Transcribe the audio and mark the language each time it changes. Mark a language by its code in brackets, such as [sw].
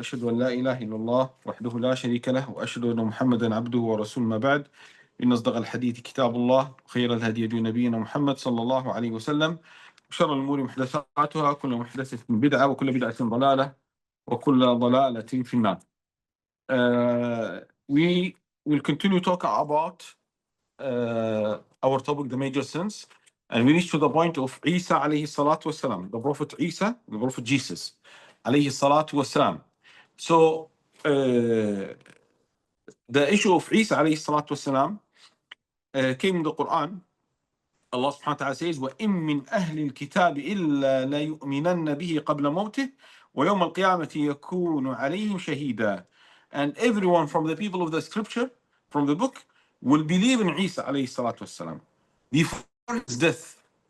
[ar] أشهد أن لا إله إلا الله وحده لا شريك له، وأشهد أن محمدا عبده ورسوله. ما بعد، إن أصدق الحديث كتاب الله، وخير الهدي هدي نبينا محمد صلى الله عليه وسلم، وشر الأمور محدثاتها، كل محدثة بدعة، وكل بدعة ضلالة، وكل ضلالة في النار. [en] We will continue talk about our topic, the major sins, and we reach to the point of Isa alayhi salatu wasalam, the Prophet Isa, the Prophet Jesus alayhi salatu wasalam. So the issue of Isa alayhi salatu wasalam came in the Quran. Allah subhanahu wa ta'ala says, [ar] وَإِن مِّنْ أَهْلِ الْكِتَابِ إِلَّا لَيُؤْمِنَنَّ بِهِ قَبْلَ مَوْتِهِ وَيَوْمَ الْقِيَامَةِ يَكُونُ عَلَيْهِمْ شَهِيدًا. [en] And everyone from the people of the scripture, from the book, will believe in Isa alayhi salatu wasalam before his death.